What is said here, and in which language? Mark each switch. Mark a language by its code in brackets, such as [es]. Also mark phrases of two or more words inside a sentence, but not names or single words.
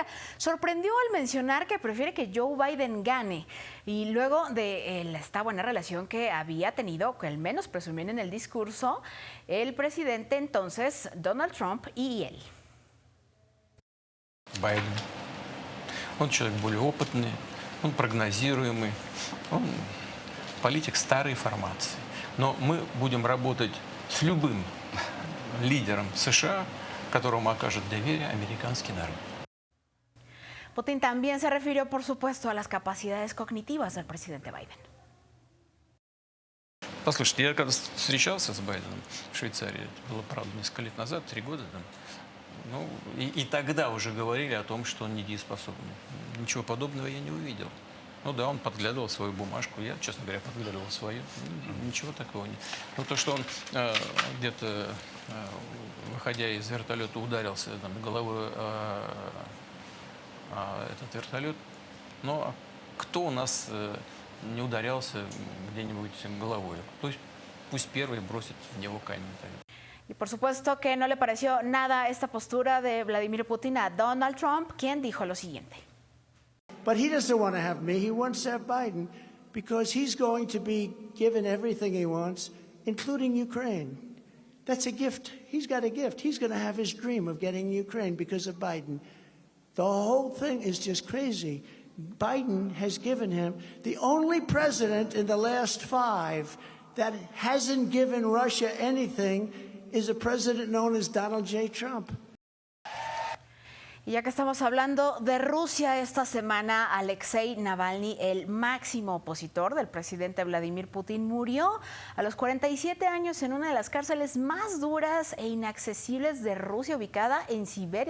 [es] Sorprendió al mencionar que prefiere que Joe Biden gane y luego de esta buena relación que había tenido, que al menos presumían en el discurso, el presidente entonces Donald Trump y él. Biden. [ru] Он человек более опытный, он прогнозируемый, он политик старой формации. Но мы будем работать с любым лидером США, которому окажет доверие американский народ. [es] Putin también se refirió, por supuesto, a las capacidades cognitivas del presidente Biden. [ru] Послушайте, я когда встречался с Байденом в Швейцарии, это было, правда, несколько лет назад, 3 года, там, ну, и тогда уже говорили о том, что он недееспособный. Ничего подобного я не увидел. Ну да, он подглядывал свою бумажку, я, честно говоря, подглядывал свою. Ничего такого нет. Но то, что он где-то, выходя из вертолета, ударился там, головой этот вертолет, но кто у нас не ударялся где-нибудь головой? Пусть первый бросит в него камень. [es] Y por supuesto que no le pareció nada esta postura de Vladimir Putin a Donald Trump, quien dijo lo siguiente. [en] But he doesn't want to have me. He wants to have Biden because he's going to be given everything he wants, including Ukraine. That's a gift. He's got a gift. He's going to have his dream of getting Ukraine because of Biden. The whole thing is just crazy. Biden has given him the only president in the last 5 that hasn't given Russia anything is a president known as Donald J. Trump. [es] Y ya que estamos hablando de Rusia, esta semana Alexei Navalny, el máximo opositor del presidente Vladimir Putin, murió a los 47 años en una de las cárceles más duras e inaccesibles de Rusia, ubicada en Siberia.